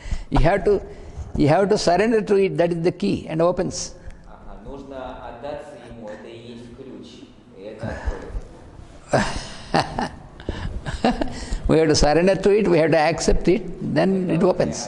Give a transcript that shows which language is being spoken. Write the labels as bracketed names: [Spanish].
[English] You have to surrender to it, that is the key, and opens. [Russian] Нужно отдаться ему, это и есть ключ, и это откроет. [English] We have to surrender to it, we have to accept it, then it opens.